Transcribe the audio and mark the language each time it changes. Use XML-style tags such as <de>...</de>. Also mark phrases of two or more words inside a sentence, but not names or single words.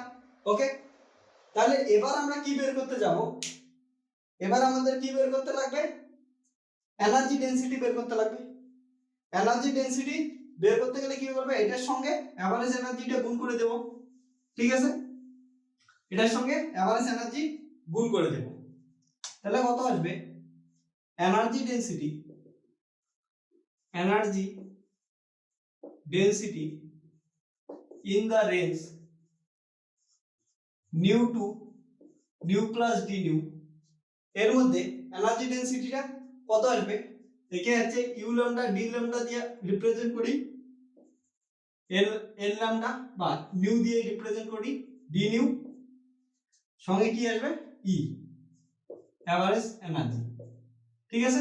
<bn>ওকে, তাহলে এবার আমরা কি বের করতে যাব, এবার আমাদের কি বের করতে লাগবে,</bn> <en>energy density</en> <bn>বের করতে লাগবে।</bn> <en>energy density</en> <bn>বের করতে গেলে কি করবে, এটার সঙ্গে এভারেজ এনার্জিটা গুণ করে দেব, ঠিক আছে? এটার সঙ্গে</bn> <en>average energy</en> <bn>গুণ করে দেব, তাহলে কত আসবে,</bn> <en>energy density in the range nu to nu plus d nu,</en> <bn>এর মধ্যে এনার্জি ডেনসিটিটা কত আসবে, একে হচ্ছে</bn> <en>u lambda d lambda</en> <bn>দিয়ে রিপ্রেজেন্ট করি, এল ল্যামডা বা নিউ দিয়ে রিপ্রেজেন্ট করি</bn> <en>d nu,</en> <bn>সঙ্গে কি আসবে</bn> <en>E average energy,</en> <bn>ঠিক আছে?</bn>